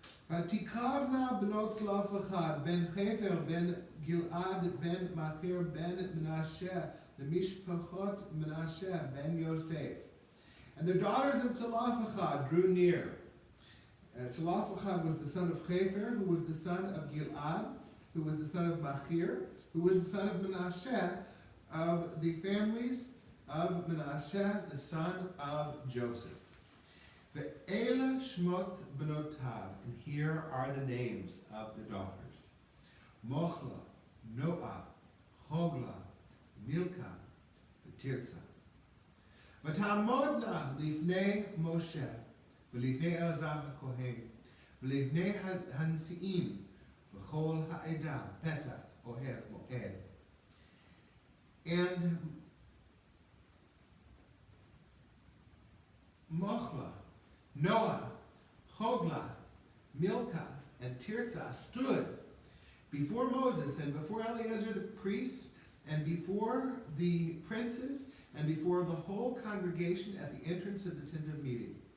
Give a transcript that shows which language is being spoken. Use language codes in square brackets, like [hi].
[he] ותקרבנה בנות צלופחד בן חפר בן גלעד בן מכיר בן מנשה למשפחות מנשה ben Yosef. [en] And the daughters of Zelophehad drew near. Zelophehad was the son of Hefer, who was the son of Gilad, who was the son of Machir, who was the son of Menashe, of the families of Menashe, the son of Joseph. [he] Ve'ela shmot benotav, [en] and here are the names of the daughters: Mochla, Noah, Chogla, Milcah, תרצה. [he] ותעמודנה לפני משה, ולפני אלעזר הכהן, ולפני הנשיאים, וכל העדה, פתח אוהל מועד. [en] And Mochla, Noah, Hogla, Milcah, and Tirzah stood before Moses and before Eleazar the priest and before the princes and before the whole congregation at the entrance of the tent of meeting.